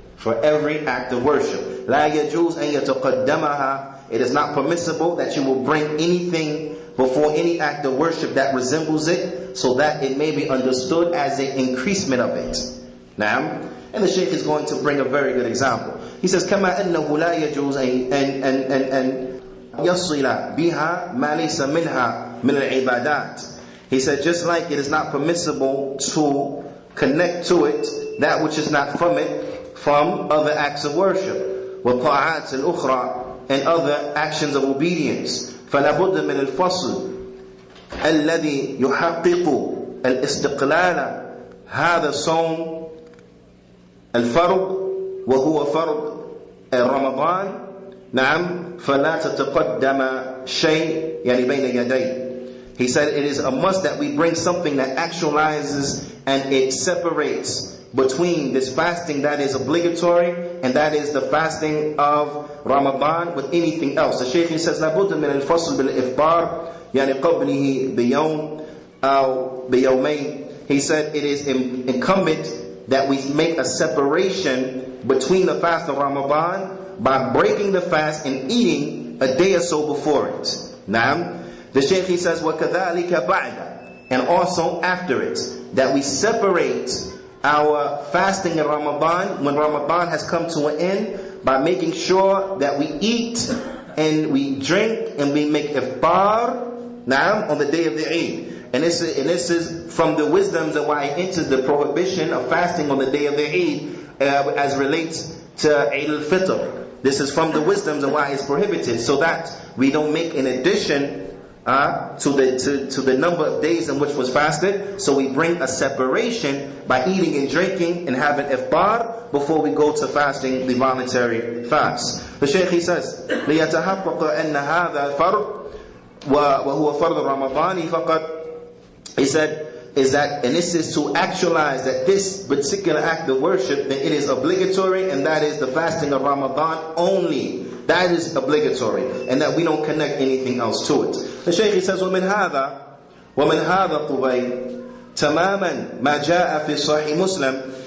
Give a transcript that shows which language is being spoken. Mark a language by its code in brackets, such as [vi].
[en] For every act of worship. [ar] لا يجوز أن يتقدمها. [en] It is not permissible that you will bring anything before any act of worship that resembles it, so that it may be understood as an increasement of it. Now, and the Shaykh is going to bring a very good example. He says, [ar] كما أنه لا يجوز أن يصل بها ما ليس منها من العبادات. [en] He said, just like it is not permissible to connect to it that which is not from it, from other acts of worship, [ar] والطاعات الأخرى, [en] and other actions of obedience. [ar] فلا بد من الفصل الذي يحقق الاستقلال هذا صوم الفرض وهو فرض رمضان. نعم فلا تتقدم شيء بين يديه. [en] He said it is a must that we bring something that actualizes and it separates between this fasting that is obligatory and that is the fasting of Ramadan with anything else. The Shaykh says, [ar] لابد من الفصل بالإفطار يعني قبله بيوم أو بيومين. [en] He said it is incumbent that we make a separation between the fast of Ramadan by breaking the fast and eating a day or so before it. Naam. The Shaykh he says, [ar] وَكَذَلِكَ بَعْدَ, [en] and also after it, that we separate our fasting in Ramadan when Ramadan has come to an end by making sure that we eat and we drink and we make iftar naam, on the day of the Eid. And this is from the wisdoms of why it entered the prohibition of fasting on the day of the Eid as relates to Eid al-Fitr. This is from the wisdoms of why it's prohibited, so that we don't make an addition to the number of days in which was fasted. So we bring a separation by eating and drinking and having iftar before we go to fasting the voluntary fast. The Shaykh he says, [ar] لِيَتَحَقَّقَ أَنَّ هَذَا الْفَرْض وَهُوَ فَرْض الرَّمَضَانِ فَقَدْ. [en] He said, is that, and this is to actualize that this particular act of worship, that it is obligatory, and that is the fasting of Ramadan only. That is obligatory, and that we don't connect anything else to it. The Shaykh says, [ar] وَمِنْ هَذَا قُبَيْ تَمَامًا مَا جَاءَ فِي [en] Saheeh Muslim.